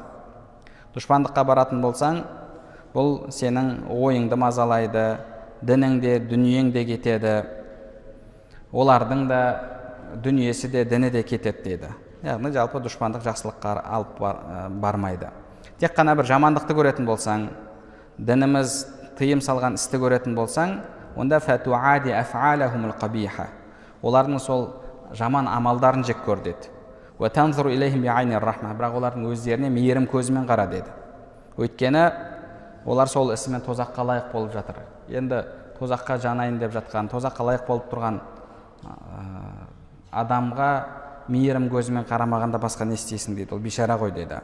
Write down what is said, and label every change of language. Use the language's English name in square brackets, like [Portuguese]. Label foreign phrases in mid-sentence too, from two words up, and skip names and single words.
[Kazakh] Дұшпандыққа баратын болсаң, бұл сенің ойыңды мазалайды, дініңде, дүниеңде кетеді, олардың да дүниесі де, діні де кетеді деді. Яғни жалпы дұшпандық жақсылыққа алып бармайды. Тек қана бір жамандықты көретін болсаң, дініміз тыйым салған істі көретін болсаң, онда [Arabic] فتعادي أفعالهم القبيحة, [Kazakh] олардың сол жаман амалдарын жек көр деді. [Arabic] وتنظر إليهم بعين الرحمة, [Kazakh] бірақ олардың өздеріне мейірім көзімен қара деді. Өйткені олар сол ісімен тозаққа лайық болып жатыр. Енді тозаққа жанайын деп жатқан, тозаққа лайық болып тұрған адамға мейірім көзімен қарамағанда басқа не істейсің дейді, ол бейшара ғой дейді.